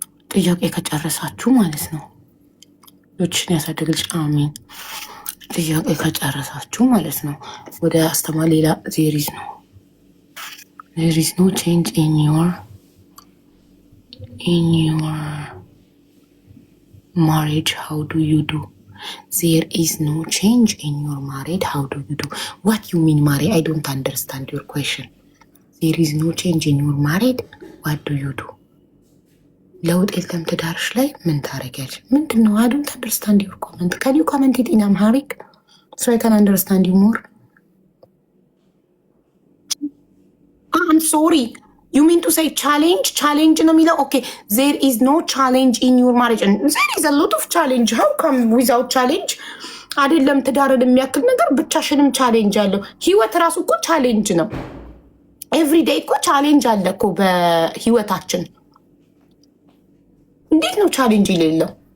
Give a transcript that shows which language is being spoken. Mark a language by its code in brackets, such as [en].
[am] ጥያቄ ከጨረሳችሁ ማለት ነው። ልጆችን ያሳድግልሽ። አሜን። ጥያቄ ከጨረሳችሁ ማለት ነው ወደ አስተማሪ ሌላ ዜሪዝ ነው [en] there is no change in your marriage. How do you do? There is no change in your marriage. How do you do? What you mean, Mari? I don't understand your question. There is no change in your marriage. What do you do? [am] ለውጥ የለም ትዳርሽ ላይ ምን ታረጊያለሽ? ምንድን ነው? [en] I don't understand your comment. Can you comment it in Amharic so I can understand you more? I'm sorry. You mean to say challenge [am] ነው የሚለው? [en] Okay, there is no challenge in your marriage. And there is a lot of challenge. How come without challenge? [am] አይደለም ትዳርን የሚያክል ነገር ብቻሽንም ቻሌንጅ አለው። ህይወት ራሱ እኮ ቻሌንጅ ነው። ኤቭሪዴይ እኮ ቻሌንጅ አለ እኮ በህይወታችን። እንዴት ነው ቻሌንጅ የሌለው?